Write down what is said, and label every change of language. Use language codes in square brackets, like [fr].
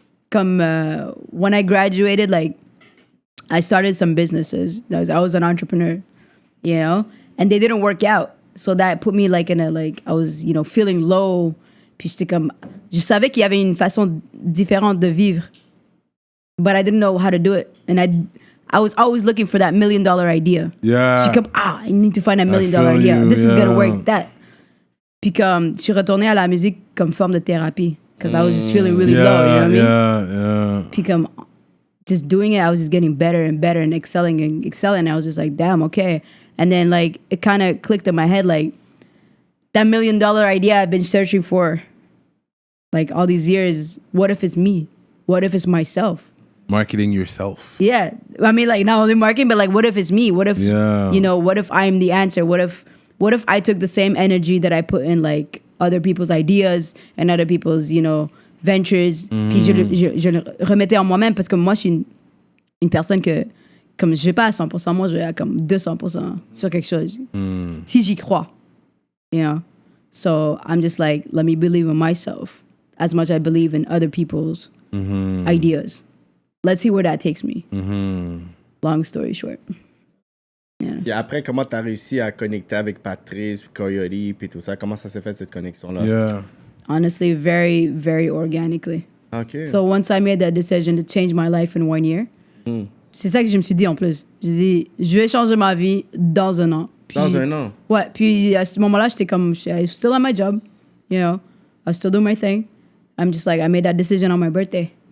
[en] Comme when I graduated, like I started some businesses. I was an entrepreneur, you know, and they didn't work out. So that put me like in a like I was, you know, feeling low. [fr] Puis j'étais comme, je savais qu'il y avait une façon différente de vivre, [en] but I didn't know how to do it, and I was always looking for that $1 million idea. Yeah. [fr] J'étais comme, [en] I need to find a $1 million feel idea. you, This is gonna yeah. work. That. [fr] Puis comme, je suis retournée à la musique comme forme de thérapie, [en] because I was just feeling really low. You know what I mean? Yeah. [fr] Puis comme, [en] just doing it, I was just getting better and better and excelling. I was just like, damn, okay. And then like it kind of clicked in my head, like that $1 million idea I've been searching for like all these years. What if it's me? What if it's myself? Marketing yourself. Yeah, I mean, like not only marketing, but like what if it's me? What if you know? What if I'm the answer? What if I took the same energy that I put in like other people's ideas and other people's, you know, ventures, [fr] puis je le remettais en moi-même, parce que moi je suis une personne que comme je vais pas à 100%, moi je vais à comme 200% sur quelque chose. Si j'y crois, [en] you know. So I'm just like, let me believe in myself as much as I believe in other people's ideas. Let's see where that takes me. Long story short. Yeah. [fr] Et après, comment t'as réussi à connecter avec Patrice, Coyote, puis tout ça? Comment ça s'est fait, cette connexion-là? [en] Yeah. Honestly, very, very organically. OK. So once I made that decision to change my life in 1 year, [fr] c'est ça que je me suis dit en plus. J'ai dit, je vais changer ma vie dans 1 an. Puis, Dans 1 an? Ouais, puis à ce moment-là, j'étais comme, [en] I was still at my job, you know, I was still doing my thing. I'm just like, I made that decision on my birthday.